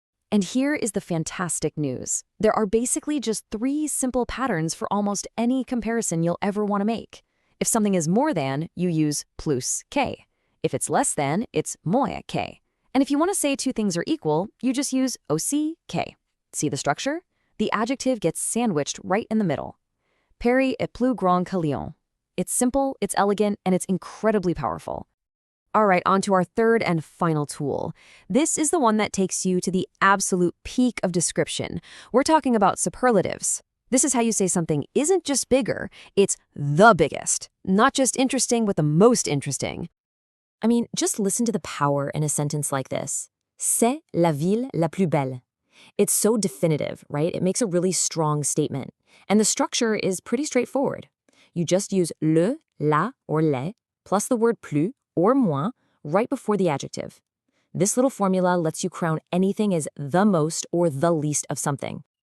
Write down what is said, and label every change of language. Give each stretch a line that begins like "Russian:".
English: And here is the fantastic news. There are basically just 3 simple patterns for almost any comparison you'll ever want to make. If something is more than, you use plus que. If it's less than, it's moins que. And if you want to say 2 things are equal, you just use aussi que. See the structure? The adjective gets sandwiched right in the middle.
French: Paris est plus grand que Lyon.
English: It's simple, it's elegant, and it's incredibly powerful. All right, on to our third and final tool. This is the one that takes you to the absolute peak of description. We're talking about superlatives. This is how you say something isn't just bigger, it's the biggest. Not just interesting, but the most interesting. I mean, just listen to the power in a sentence like this.
French: C'est la ville la plus belle.
English: It's so definitive, right? It makes a really strong statement. And the structure is pretty straightforward. You just use le, la, or les, plus the word plus, or moins, right before the adjective. This little formula lets you crown anything as the most or the least of something.